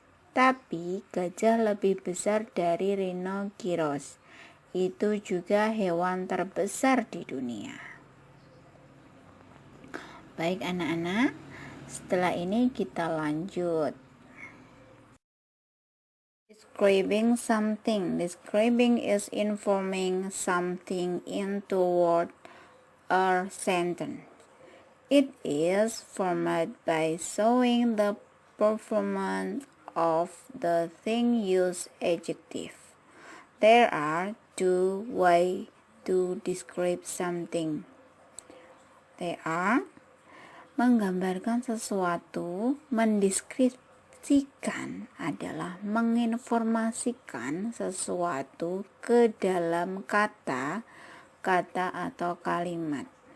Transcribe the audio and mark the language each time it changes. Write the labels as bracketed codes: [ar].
[id] Tapi gajah lebih besar dari rhinoceros. Itu juga hewan terbesar di dunia. Baik anak-anak, setelah ini kita lanjut. [en] Describing something. Describing is informing something into word or sentence. It is formed by showing the performance of the thing used adjective. There are two ways to describe something. They are [id] menggambarkan sesuatu, mendeskripsikan adalah menginformasikan sesuatu ke dalam kata atau kalimat.